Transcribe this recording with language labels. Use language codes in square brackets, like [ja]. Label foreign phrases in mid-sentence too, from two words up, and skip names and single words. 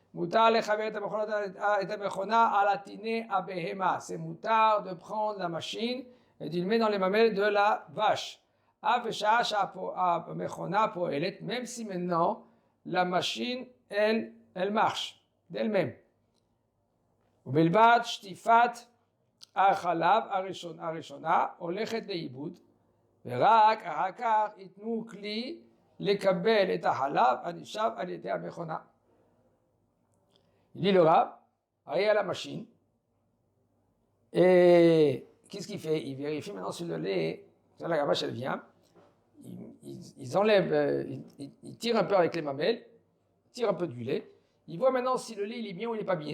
[fr] C'est moutar de prendre la machine et de le mettre dans les mamelles de la vache. Même si maintenant la machine, elle marche d'elle-même. [he] ובלבד שטיפת החלב הראשונה הולכת לאיבוד, ורק אחר כך ייתנו כלי לקבל את החלב הנשאב על ידי המכונה. [fr] Il dit le Rav, arrive à la machine, et qu'est-ce qu'il fait? Il vérifie maintenant sur le lait, la vache elle vient, ils enlèvent, ils tirent un peu avec les mamelles, tirent un peu du lait, il voit maintenant si le lait il est bien ou il n'est pas bien.